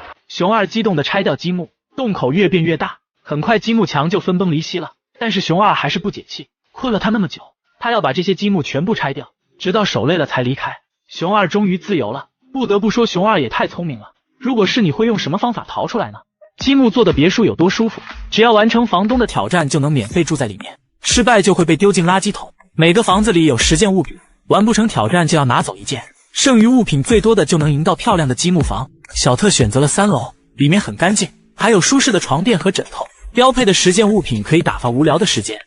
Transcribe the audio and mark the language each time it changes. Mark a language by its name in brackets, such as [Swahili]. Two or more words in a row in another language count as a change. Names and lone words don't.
[Chinese] 熊二激動地拆掉積木，洞口越變越大，很快積木牆就分崩離析了。但是熊二還是不解氣，困了他那麼久，他要把這些積木全部拆掉，直到手累了才離開。熊二終於自由了。不得不說，熊二也太聰明了。如果是你，會用什麼方法逃出來呢？積木做的別墅有多舒服，只要完成房東的挑戰就能免費住在裡面，失敗就會被丟進垃圾桶。每個房子裡有10件物品，完不成挑戰就要拿走1件。剩余物品最多的就能贏到漂亮的積木房。小特選擇了3樓，裡面很乾淨，還有舒適的床墊和枕頭，標配的10件物品可以打發無聊的時間。